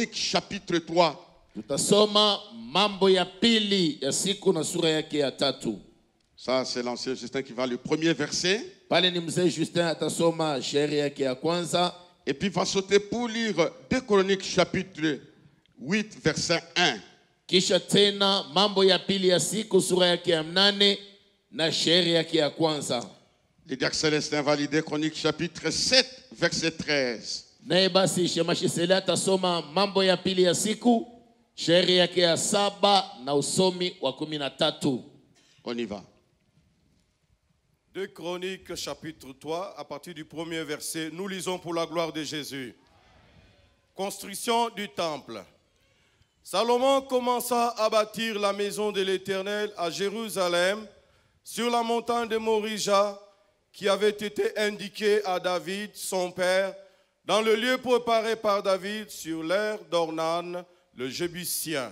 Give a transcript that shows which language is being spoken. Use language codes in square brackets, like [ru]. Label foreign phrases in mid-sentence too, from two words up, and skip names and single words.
[fr] chapitre 3. [sw] Tutasoma mambo ya pili ya siku na sura yake ya 3. [fr] Ça, c'est l'ancien Justin qui va le premier verset. [sw] Pale ni mzee Justin atasoma shairi yake ya kwanza. [fr] Et puis il va sauter pour lire 2 Chroniques chapitre 8 verset 1. [sw] Kisha tena mambo ya pili ya siku sura yake ya 8 na shairi yake ya kwanza. [fr] Le diacre Célestin va lire 2 Chroniques chapitre 7 verset 13. [sw] Naye basi Shemashi Sele atasoma mambo ya pili ya siku shairi yake ya 7 na usomi wa 13. [fr] On y va. 2 Chroniques chapitre 3, à partir du premier verset, nous lisons pour la gloire de Jésus. Construction du temple. Salomon commença à bâtir la maison de l'Éternel à Jérusalem, sur la montagne de Morija, qui avait été indiquée à David, son père, dans le lieu préparé par David sur l'aire d'Ornan, le Jébusien.